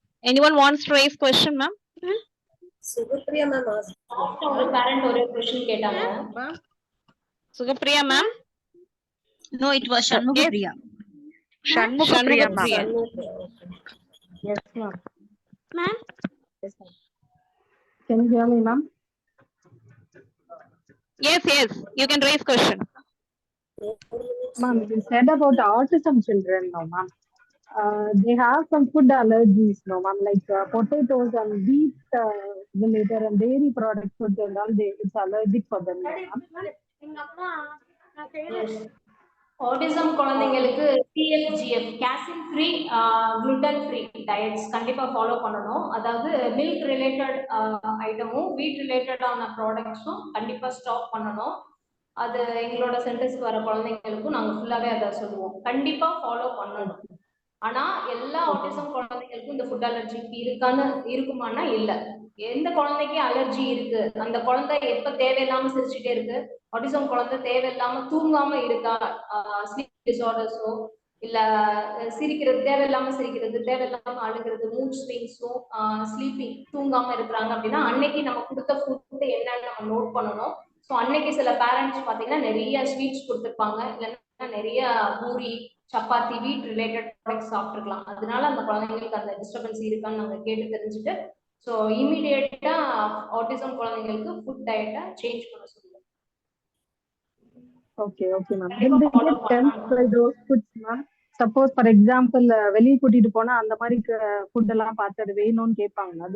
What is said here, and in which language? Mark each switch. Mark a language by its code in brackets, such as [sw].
[en] Anyone wants to raise question, ma'am? Sugapriya ma'am asked. [ta] லாஸ்டா ஒரு parent ஒரு question கேட்டாங்க. [en] Sugapriya ma'am? No, it was Shanmugapriya. Shanmugapriya, ma'am. Yes, ma'am. Ma'am? Yes, ma'am. Can you hear me, ma'am? Yes, yes. You can raise question. Ma'am, you said about autism children, no, ma'am. They have some food allergies, no, ma'am, like potatoes and wheat related and dairy product food and all. It's allergic for them, no, ma'am. Yes. [ta] Autism குழந்தைங்களுக்கு CFGF [en] casein free gluten free [ta] diets கண்டிப்பா follow பண்ணணும். அதாவது milk related ஐட்டமும் வீட் ரிலேட்டடான ப்ராடக்ட்ஸும் கண்டிப்பா stop பண்ணணும். அது எங்களோட சென்டர்ஸ்க்கு வர குழந்தைங்களுக்கும் நாங்க ஃபுல்லாவே அதை சொல்லுவோம். கண்டிப்பா ஃபாலோ பண்ணணும். ஆனா எல்லா ஆட்டிசம் குழந்தைங்களுக்கும் இந்த ஃபுட் அலர்ஜி இருக்குமானா இல்ல. எந்த குழந்தைக்கு அலர்ஜி இருக்கு, அந்த குழந்தை எப்ப தேவையில்லாம சிரிச்சுட்டே இருக்கு, ஆட்டிசம் குழந்தை தேவையில்லாம தூங்காம இருக்கா, ஸ்லீப் டிசார்டர்ஸோ இல்ல சிரிக்கிறது தேவையில்லாம சிரிக்கிறது, தேவையில்லாம அழுகிறது, மூட் ஸ்விங்ஸும் ஸ்லீப்பிங் தூங்காம இருக்கிறாங்க அப்படின்னா அன்னைக்கு நம்ம கொடுத்த ஃபுட் என்னன்னு நம்ம நோட் பண்ணணும். ஸோ அன்னைக்கு சில பேரண்ட்ஸ் பாத்தீங்கன்னா நிறைய ஸ்வீட்ஸ் கொடுத்துருப்பாங்க, இல்லைன்னா நிறைய பூரி சப்பாத்தி வீட் ரிலேட்டட் ப்ராடக்ட்ஸ் சாப்பிட்டுருக்கலாம். அதனால அந்த குழந்தைங்களுக்கு அந்த டிஸ்டர்பன்ஸ் இருக்கான்னு நாங்க கேட்டு தெரிஞ்சுட்டு ஸோ இமீடியட்டா ஆட்டிசம் குழந்தைங்களுக்கு ஃபுட் டயட்டை சேஞ்ச் பண்ண சொல்லுவோம். [en] Okay, okay, ma'am. Will they get tempted by those foods, ma'am? Suppose, for example, [ta] வெளியே கூட்டிட்டு போனா அந்த மாதிரி ஃபுட் எல்லாம் பார்த்து அது வேணும்னு கேட்பாங்களா?